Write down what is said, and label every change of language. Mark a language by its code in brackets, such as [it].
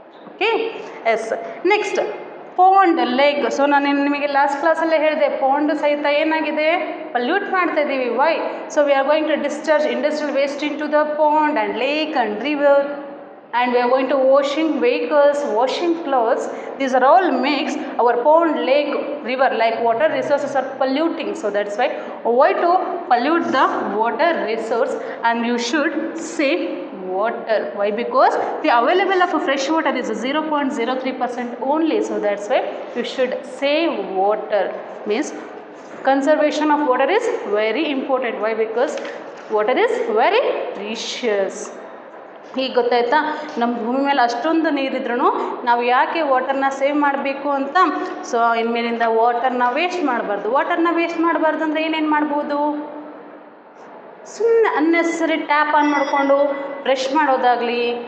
[kn] Okay, S. Next pond, lake. So ನಾನು ನಿಮಗೆ last ಕ್ಲಾಸಲ್ಲೇ ಹೇಳಿದೆ, ಪಾಂಡ್ ಸಹಿತ ಏನಾಗಿದೆ, ಪಲ್ಯೂಟ್ ಮಾಡ್ತಾ ಇದ್ದೀವಿ. Y? [en] So we are going to discharge industrial waste into the pond and lake and river, and we are going to washing vehicles, washing clothes. These are all makes our pond, lake, river, like water resources are polluting. So that's why avoid to pollute the water resource and you should save water. Why? Because the available of fresh water is 0.03% only. So that's why you should save water. Means conservation of water is very important. Why? Because water is very precious. [kn] ಈಗ ಗೊತ್ತಾಯ್ತಾ, ನಮ್ಮ ಭೂಮಿ ಮೇಲೆ ಅಷ್ಟೊಂದು ನೀರಿದ್ರೂ ನಾವು ಯಾಕೆ ವಾಟರ್ನ save ಮಾಡಬೇಕು ಅಂತ. ಸೊ ಇನ್ಮೇಲಿಂದ ವಾಟರ್ನ ವೇಸ್ಟ್ ಮಾಡಬಾರ್ದು. ವಾಟರ್ನ ವೇಸ್ಟ್ ಮಾಡಬಾರ್ದು ಅಂದರೆ ಏನೇನು ಮಾಡ್ಬೋದು, ಸುಮ್ಮನೆ ಅನ್ನೆಸರಿ ಟ್ಯಾಪ್ ಆನ್ ಮಾಡಿಕೊಂಡು ಬ್ರಷ್ ಮಾಡೋದಾಗಲಿ,